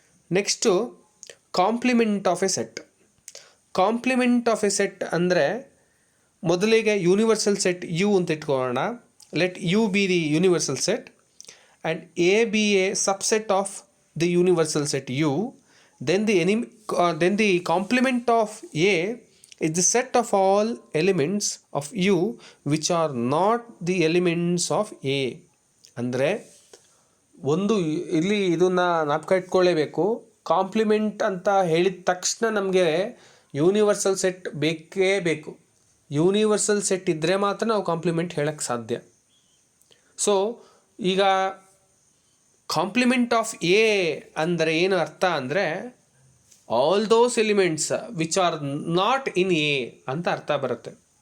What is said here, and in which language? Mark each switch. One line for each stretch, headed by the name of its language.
Kannada: Next complement of A set. Complement of A set ಅಂದರೆ ಮೊದಲಿಗೆ universal set you ಅಂತ ಇಟ್ಕೊಳ್ಳೋಣ.
English: Let U be the universal set and A be a subset of the universal set U. then the complement of A is the set of all elements of U which are not the elements of A.
Kannada: ಅಂದರೆ ಒಂದು ಇಲ್ಲಿ ಇದನ್ನು ಜ್ಞಾಪಕ ಇಟ್ಕೊಳ್ಳೇಬೇಕು. Compliment ಅಂತ ಹೇಳಿದ ತಕ್ಷಣ ನಮಗೆ universal set ಬೇಕೇ ಬೇಕು. ಯೂನಿವರ್ಸಲ್ ಸೆಟ್ ಇದ್ದರೆ ಮಾತ್ರ ನಾವು ಕಾಂಪ್ಲಿಮೆಂಟ್ ಹೇಳಕ್ಕೆ ಸಾಧ್ಯ. ಸೊ ಈಗ ಕಾಂಪ್ಲಿಮೆಂಟ್ ಆಫ್ ಎ ಅಂದರೆ ಏನು ಅರ್ಥ ಅಂದರೆ all those elements which are not in a ಅಂತ ಅರ್ಥ ಬರುತ್ತೆ.